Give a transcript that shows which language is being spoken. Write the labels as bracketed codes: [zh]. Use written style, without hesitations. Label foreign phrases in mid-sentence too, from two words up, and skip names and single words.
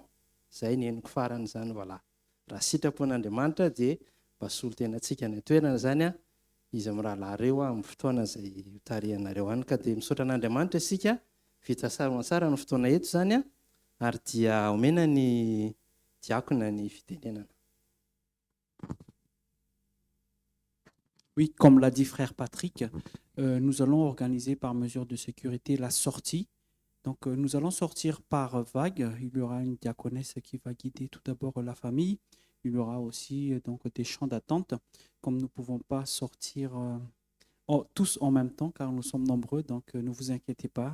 [mg] Zay ny henoko farany zany voilà. Raha sitrapon'Andriamanitra dia mba solotenantsika ny toerana zany izy amin'ny rahalahy ireo amin'ny fotoana izay tarihanareo any. Ka dia misaotra an'Andriamanitra isika vita tsara ny fotoana eto zany ary dia omena ny diakona ny fitenenana. [fr] Oui, comme l'a dit frère Patrick, nous allons organiser par mesure de sécurité la sortie. Donc nous allons sortir par vague. Il y aura une diaconesse qui va guider tout d'abord la famille. Il y aura aussi donc des chants d'attente. Comme nous ne pouvons pas sortir tous en même temps car nous sommes nombreux, donc ne vous inquiétez pas.